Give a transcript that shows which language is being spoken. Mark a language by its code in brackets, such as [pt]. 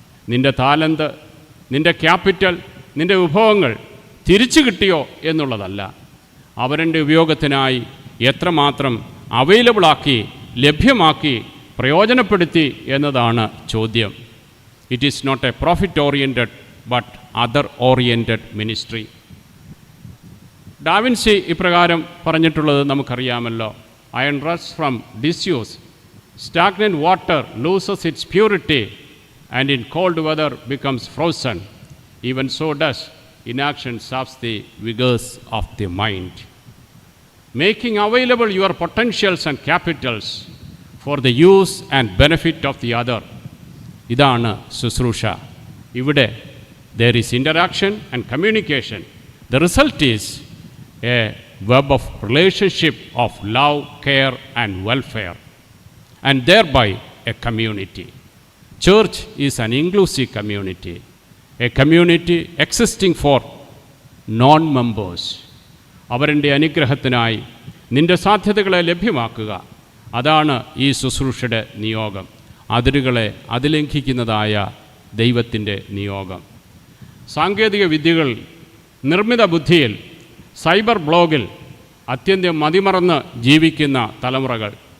[ml] നിൻ്റെ താലന്ത്, നിൻ്റെ ക്യാപിറ്റൽ, നിൻ്റെ വിഭവങ്ങൾ തിരിച്ചു കിട്ടിയോ എന്നുള്ളതല്ല, അവരുടെ ഉപയോഗത്തിനായി എത്രമാത്രം അവൈലബിളാക്കി, ലഭ്യമാക്കി, പ്രയോജനപ്പെടുത്തി എന്നതാണ് ചോദ്യം. [en] It is not a profit oriented but other oriented ministry. [ml] Da Vinci ഇപ്രകാരം പറഞ്ഞിട്ടുള്ളത് നമുക്കറിയാമല്ലോ. [en] Iron rust from disuse, stagnant water loses its purity and in cold weather becomes frozen. Even so does inaction saps the vigors of the mind. Making available your potentials and capitals for the use and benefit of the other. [ml] ഇതാണ് ശുശ്രൂഷ. ഇവിടെ [en] there is interaction and communication. The result is a web of relationship of love, care and welfare, and thereby a community. Church is an inclusive community, a community existing for non-members. [ml] അവരുടെ അനുഗ്രഹത്തിനായി നിൻ്റെ സാധ്യതകളെ ലഭ്യമാക്കുക, അതാണ് ഈ ശുശ്രൂഷയുടെ നിയോഗം. അതിരുകളെ അതിലംഘിക്കുന്നതായ ദൈവത്തിൻ്റെ നിയോഗം. സാങ്കേതിക വിദ്യകൾ, നിർമ്മിത ബുദ്ധിയിൽ, സൈബർ ബ്ലോഗിൽ അത്യന്തം മതിമറന്ന് ജീവിക്കുന്ന തലമുറകൾ.